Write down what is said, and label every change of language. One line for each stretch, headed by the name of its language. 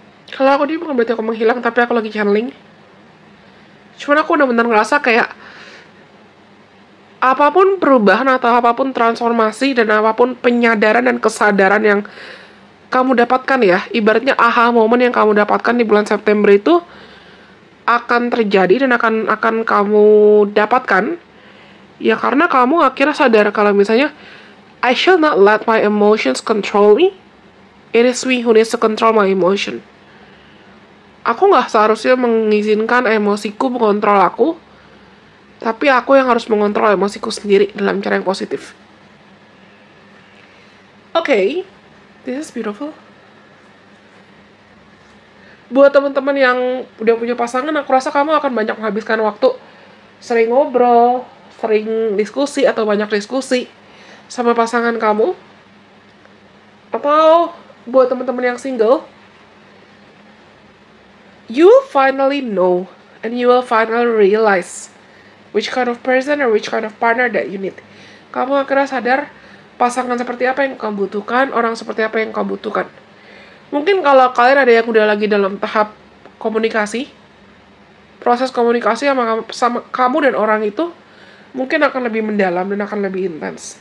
Indonesian: Kalau aku bukan berarti aku menghilang, tapi aku lagi channeling. Cuman aku benar-benar ngerasa kayak apapun perubahan atau apapun transformasi dan apapun penyadaran dan kesadaran yang kamu dapatkan ya, ibaratnya aha moment yang kamu dapatkan di bulan September itu akan terjadi dan akan kamu dapatkan ya karena kamu akhirnya sadar kalau misalnya
English: I shall not let my emotions control me. It is me who needs to control my emotion.
Indonesian: Aku nggak seharusnya mengizinkan emosiku mengontrol aku, tapi aku yang harus mengontrol emosiku sendiri dalam cara yang positif.
English: Okay, this is beautiful.
Indonesian: Buat teman-teman yang udah punya pasangan, aku rasa kamu akan banyak menghabiskan waktu sering ngobrol, sering diskusi atau banyak diskusi sama pasangan kamu. Atau buat teman-teman yang
English: single, you will finally know and you will finally realize which kind of person or which kind of partner that you need.
Indonesian: Kamu akhirnya sadar pasangan seperti apa yang kamu butuhkan, orang seperti apa yang kamu butuhkan. Mungkin kalau kalian ada yang udah lagi dalam tahap komunikasi, proses komunikasi sama kamu dan orang itu mungkin akan lebih mendalam dan akan lebih intens.